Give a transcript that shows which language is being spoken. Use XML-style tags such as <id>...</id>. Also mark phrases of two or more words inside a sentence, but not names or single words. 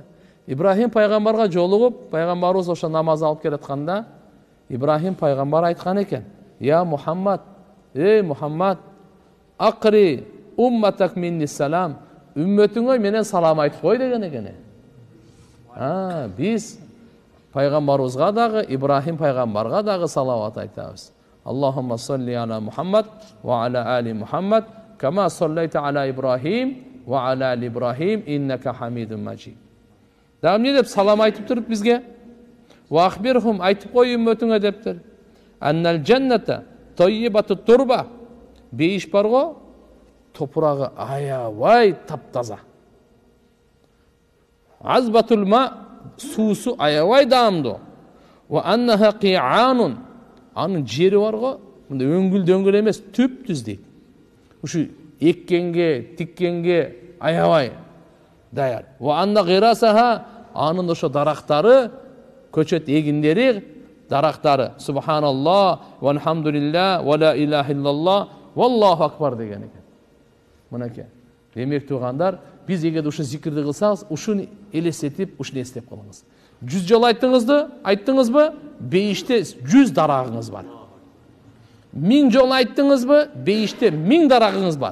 <ky>Ибрахим пайгамбарга жолугуп, пайгамбарыбыз ошо намаз алып келатканда, Ибрахим пайгамбар айткан экен:</ky> <ar>"يا محمد، يا محمد، أقرئ أمتك مني السلام."</ar> <ky>Үммөтүңө менен салам айтып кой деген экен. Биз пайгамбарыбызга дагы, Ибрахим пайгамбарга дагы салават айтабыз.</ky> <ar>اللهم صل على محمد وعلى آل محمد كما صليت على إبراهيم وعلى آل إبراهيم إنك حميد مجيد.</ar> <ky>Дагы эмне деп салам айтып туруп бизге?</ky> <ar>وأخبرهم,</ar> <ky>айтып кой үммөтүңө дептир.</ky> <ar>أن الجنة طيبة التربة.</ar> <ky>Бейиш барго, топурагы аябай таптаза.</ky> <ar>عذبة الماء,</ar> <ky>суусу аябай даамдуу.</ky> <ar>وأنها قيعان,</ar> <ky>анын жери барго, мындай өңгүл дөңгүл эмес, түп-түз дейт. Ушу эккенге, тиккенге аябай даяр.</ky> <ar>وأن غراسها,</ar> <ky>анын ошо дарактары, көчөт эгиндери, дарактары,</ky> <ar>سبحان الله والحمد لله ولا إله إلا الله والله أكبر</ar> <ky>деген экен. Мынакей. Демек тугандар, биз эгерде ушу зикирди кылсаңыз, ушуну элестетип, ушуну эстеп калыңыз. 100 жол айттыңызбы, бейиште 100 дарагыңыз бар. 1000 жол айттыңызбы, бейиште 1000 дарагыңыз бар.</ky>